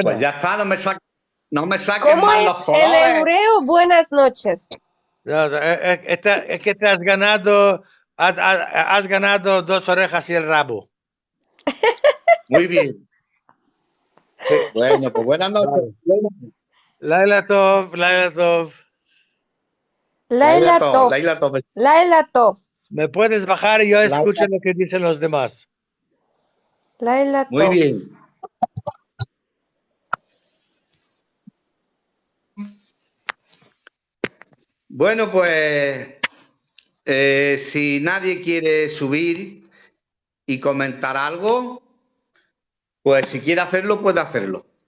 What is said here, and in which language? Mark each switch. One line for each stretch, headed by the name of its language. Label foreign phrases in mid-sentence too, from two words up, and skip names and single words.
Spanish: pues ya está, no me saquen ¿Cómo más es los en colores. hebreo? Buenas noches. es que te has ganado 2 orejas y el rabo. Muy bien. Sí. Bueno, pues buenas noches. Vale.
Hebrew: לילה טוב, לילה טוב. לילה טוב. לילה טוב. לילה טוב.
Spanish: Me puedes bajar y yo escucho lo que dicen los demás.
Hebrew: Laila
Spanish: Muy
Hebrew: Tov.
Spanish: bien. Bueno, pues si nadie quiere subir y comentar algo, pues si quiere hacerlo, puede hacerlo.